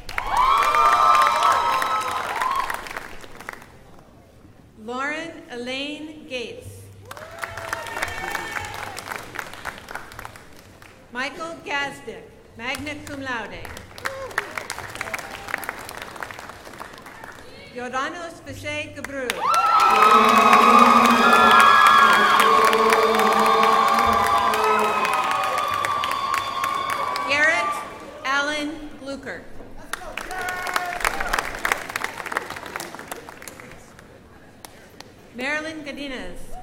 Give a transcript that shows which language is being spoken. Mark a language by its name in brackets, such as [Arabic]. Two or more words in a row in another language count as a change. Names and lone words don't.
[English] Lauren Elaine Gates. Michael Gazdick, [Latin] magna cum laude. [English] Jordanos Vishay Gabru. Garrett Allen Glucker. Marilyn Godinez.